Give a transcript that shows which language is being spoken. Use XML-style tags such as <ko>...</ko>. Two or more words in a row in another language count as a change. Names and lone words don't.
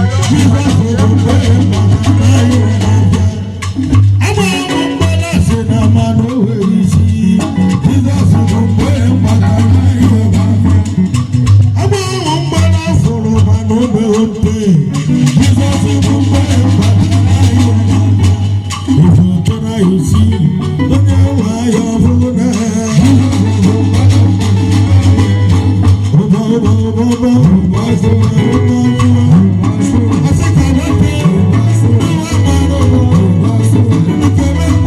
<ig>Jizọs bụ mgbere mmadụ anyị. Agba bụ mgbere asị na mmanụ o nwere isi. Jizọs bụ mgbere mmadụ anyị. Agba bụ mgbere afụrụ mana o mewo mpe. Jizọs bụ mgbere mmadụ anyị.</ig> <en>If you try, you see.</en> <ig>Onye nwe anyị ọ bụrụ na. Ụba, ụba, ụba, ụba, ụba, ụba, ụba, ụba. Asị ka ọ dị. Ụba, ụba, ụba, ụba, ụba, ụba,</ig>